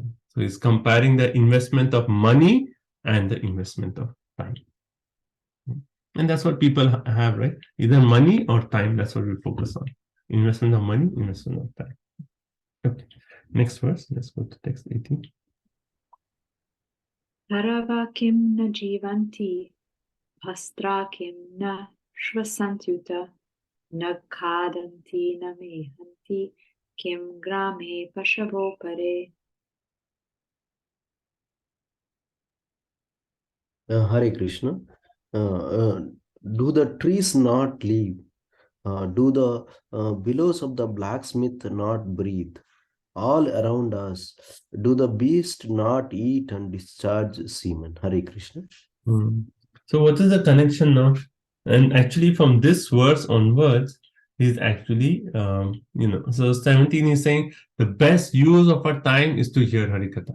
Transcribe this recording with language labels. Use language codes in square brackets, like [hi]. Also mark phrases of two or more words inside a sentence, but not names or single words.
[en] So he's comparing the investment of money and the investment of time. And that's what people have, right? Either money or time. That's what we focus on. Investment of money, investment of time. Okay. Next verse. Let's go to text 18. [sa] Paravakim na jivanti, pastrakim na shvasantuta, na kadanti na mehanti, kim grame pashavo pare. Hare Krishna. [en] Do the trees not live? Do the billows of the blacksmith not breathe? All around us, do the beasts not eat and discharge semen? [sa] Hare Krishna. [en] So what is the connection now? And actually from this verse onwards, is actually, so 17 is saying the best use of our time is to hear Harikatha.